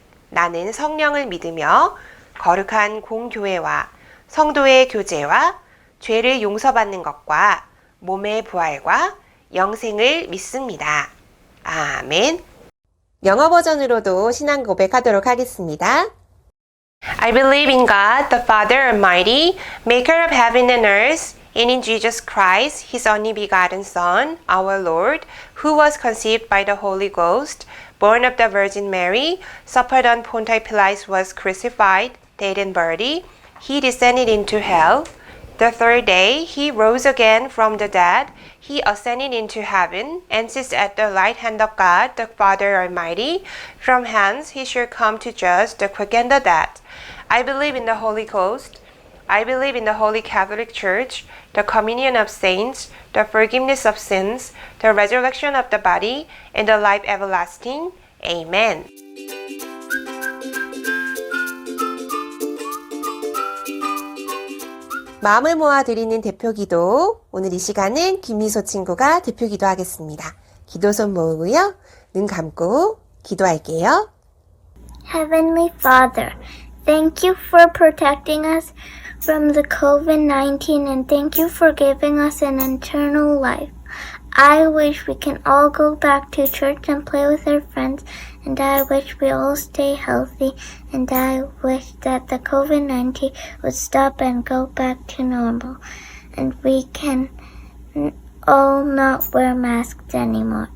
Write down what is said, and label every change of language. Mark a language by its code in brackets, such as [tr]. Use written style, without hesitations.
[ko] 나는 성령을 믿으며 거룩한 공교회와 성도의 교제와 죄를 용서받는 것과 몸의 부활과 영생을 믿습니다. 아멘. 영어 버전으로도 신앙 고백하도록 하겠습니다. [en] I believe in God, the Father Almighty, maker of heaven and earth, and in Jesus Christ, His only begotten Son, our Lord, who was conceived by the Holy Ghost, born of the Virgin Mary, suffered on Pontius Pilate, was crucified, dead and buried. He descended into hell. The third day, He rose again from the dead. He ascended into heaven and sits at the right hand of God, the Father Almighty. From hence He shall come to judge the quick and the dead. I believe in the Holy Ghost. I believe in the Holy Catholic Church, the communion of saints, the forgiveness of sins, the resurrection of the body, and the life everlasting. Amen. [ko] 마음을 모아 드리는 대표기도. 오늘 이 시간은 김미소 친구가 대표기도 하겠습니다. 기도손 모으고요. 눈 감고 기도할게요. [en] Heavenly Father, thank you for protecting us from the COVID-19 and thank you for giving us an eternal life. I wish we can all go back to church and play with our friends, and I wish we all stay healthy, and I wish that the COVID-19 would stop and go back to normal, and we can all not wear masks anymore.